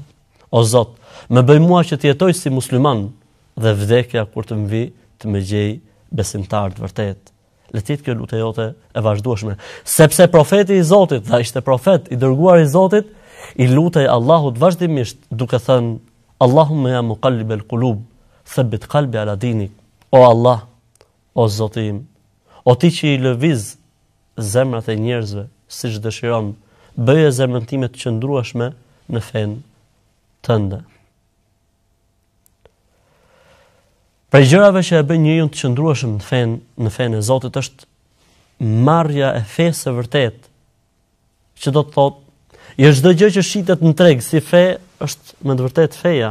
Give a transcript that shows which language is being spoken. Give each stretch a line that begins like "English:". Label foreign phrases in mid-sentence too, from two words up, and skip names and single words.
Albanian: O Zot, më bëj mua që të jetoj si musliman dhe vdekja kur të më vi të më gjej besimtar të vërtet. Le të jetë kjo lutja jote e vazhdueshme, sepse profeti i Zotit, dha ishte profet i dërguar i Zotit, i lutej Allahut vazhdimisht duke thënë:
Arabic: اللهم يا مقلب القلوب، ثبت قلبي على دينك.
Albanian: O Allah, o Zoti im, o ti që i lëviz zemrat e njerëzve siç dëshiron, bëje zemrën time të qëndrueshme në fen tënde. Prej gjërave që e bën njeriu të qëndrueshëm në fen e Zotit është marrja e fesë së vërtet, që do të thotë jo çdo gjë që shitet në treg si fe është me të vërtetë feja.